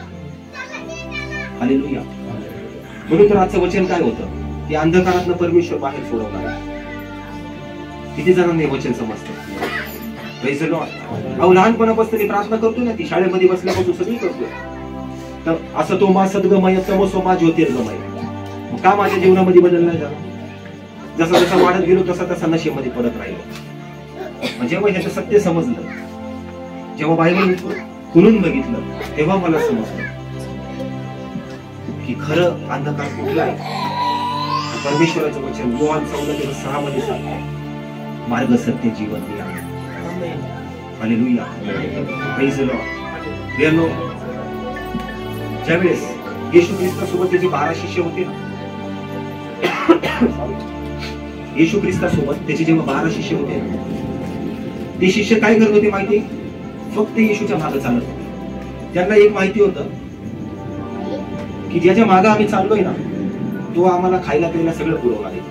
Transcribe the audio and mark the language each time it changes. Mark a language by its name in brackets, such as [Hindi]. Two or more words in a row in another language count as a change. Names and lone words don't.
[Marathi] हालेलुया. म्हणून तर आजचं वचन काय होतं, की अंधकारातनं परमेश्वर बाहेर सोडवणार. किती जणांना हे वचन समजतं? [English] Praise the Lord. [Marathi] अहो लहानपणापासून मी प्रार्थना करतो ना, ती शाळेमध्ये बसल्यापासून सगळी करतोय. तर असं [Sanskrit] तो मा सद्गमय तमसो मा ज्योतिर्गमय. [Marathi] का माझ्या जीवनामध्ये बदल नाही झाला? जसा जसा वाढत गेलो तसा तसा नशेमध्ये पडत राहिलो. जेव्हा ह्याचं सत्य समजलं, जेव्हा बायबल खुलून बघितलं, तेव्हा मला समजलं की खरं अंधकार कुठला आहे. परमेश्वराचं वचन योहान 14:6 मध्ये सांगतं, मार्ग सत्य जीवन मी आहे. हालेलुया. [English] Praise the Lord. Dear Lord, [Marathi] ज्यावेळेस येशू ख्रिस्तासोबत त्याचे 12 शिष्य होते ना, येशू ख्रिस्तासोबत त्याचे जेव्हा 12 शिष्य होते, ते शिष्य काय करत होते माहिती? फक्त येशूच्या मागे चालत होते. त्यांना एक माहिती होतं की ज्याच्या मागे आम्ही चाललोय ना, तो आम्हाला खायला प्यायला सगळं पुरवणार आहे.